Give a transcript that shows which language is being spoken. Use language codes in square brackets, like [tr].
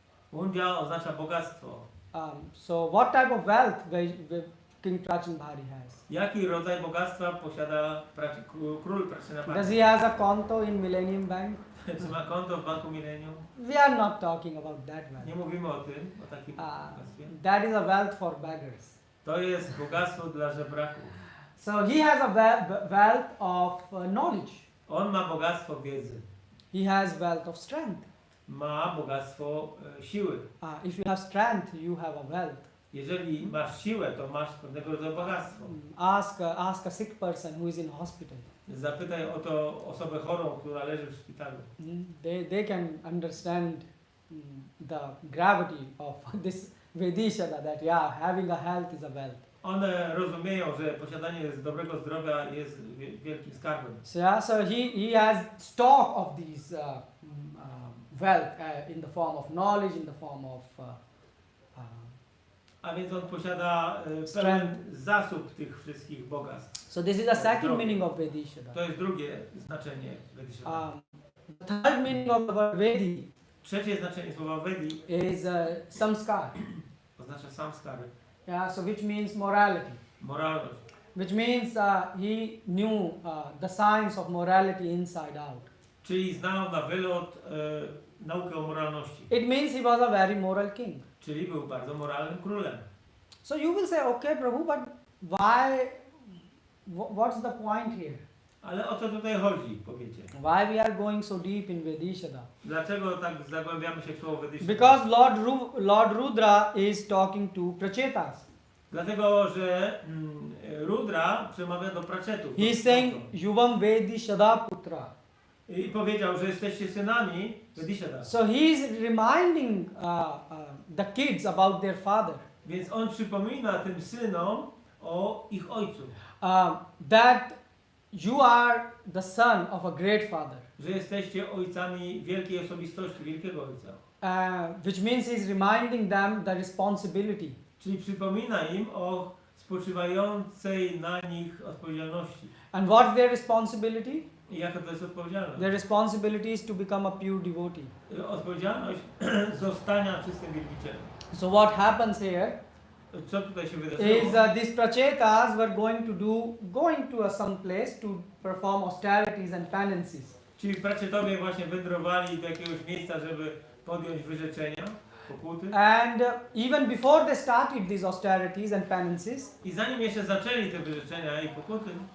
[pl] Punja oznacza bogactwo. [en] So what type of wealth King Prachinbhari has? [pl] Jaki rodzaj bogactwa posiada król Prachinarbhari? [en] Does he has a konto in Millennium Bank? [pl] Czy ma konto w Banku Millennium? [en] We are not talking about that wealth. [pl] Nie mówimy o tym, o takim bogactwie. [en] That is a wealth for beggars. [pl] To jest bogactwo dla żebraków. [en] So he has a wealth of knowledge. [pl] On ma bogactwo wiedzy. [en] He has wealth of strength. [pl] Ma bogactwo siły. [en] If you have strength, you have a wealth. [pl] Jeżeli masz siłę, to masz pewnego rodzaju bogactwo. [en] Ask a sick person who is in hospital. [pl] Zapytaj o to osobę chorą, która leży w szpitalu. [en] They can understand the gravity of this Vedishada, that yeah, having a health is a wealth. [pl] One rozumieją, że posiadanie dobrego zdrowia jest wielkim skarbem. [en] So yeah, so he has stock of these wealth in the form of knowledge, in the form of [pl] A więc on posiada pełen zasób tych wszystkich bogactw. [en] so this is the second [pl] Zdrowie. [en] meaning of Vedishada. [pl] To jest drugie znaczenie Vedishada. [en] The third meaning of the word Vedi [pl] Trzecie znaczenie słowa Vedi [en] is samskar. [pl] oznacza samskary, [en] Yeah, so which means morality. [pl] moralność. [en] Which means he knew the science of morality inside out. [pl] Czyli znał na wylot naukę o moralności. [en] It means he was a very moral king. [pl] Czyli był bardzo moralnym królem. [en] So you will say, okay, Prabhu, but why? What's the point here? [pl] Ale o co tutaj chodzi, powiecie? [en] Why we are going so deep in Vedishada? [pl] Dlaczego tak zagłębiamy się w słowo Vedishada? [en] Because Lord Rudra is talking to Prachetas. [pl] Dlatego, że Rudra przemawia do Praczetów. [en] He is saying, Yuvam Vedishada Putra. [pl] I powiedział, że jesteście synami Vedishada. [en] So he is reminding the kids about their father. [pl] Więc on przypomina tym synom o ich ojcu. [en] That you are the son of a great father. [pl] Że jesteście ojcami wielkiej osobistości, wielkiego ojca. [en] Which means he is reminding them the responsibility. [pl] Czyli przypomina im o spoczywającej na nich odpowiedzialności. [en] And what's their responsibility? [pl] I jaka to jest odpowiedzialność? [en] Their responsibility is to become a pure devotee. [pl] Odpowiedzialność zostania czystym wielbicielem. [en] So what happens here [pl] Co tutaj się wydarzyło? [en] is these prachetas were going to some place to perform austerities and penances. [pl] Czyli Prachetowie właśnie wędrowali do jakiegoś miejsca, żeby podjąć wyrzeczenia, pokuty. [en] And even before they started these austerities and penances, [pl] I zanim jeszcze zaczęli te wyrzeczenia i pokuty,